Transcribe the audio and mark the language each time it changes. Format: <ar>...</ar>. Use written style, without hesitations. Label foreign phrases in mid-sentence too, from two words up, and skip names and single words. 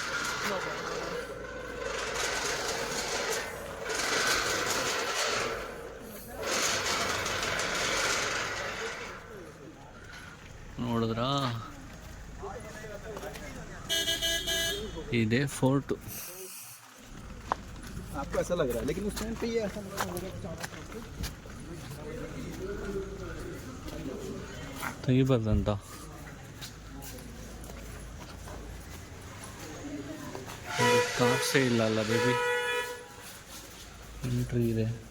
<kn>ನೋಡಿದ್ರಾ, ಇದೇ ಫೋರ್ಟು.</kn> <hi>आपको ऐसा लग रहा है, लेकिन उस टाइम पे ये ऐसा</hi> <kn>ತೆಗಿಬಾರ್ದಂತ. ಕಾಸೇ ಇಲ್ಲ ಅಲ್ಲ ಬೇಬಿ, ಎಂಟ್ರಿ ಇದೆ.</kn>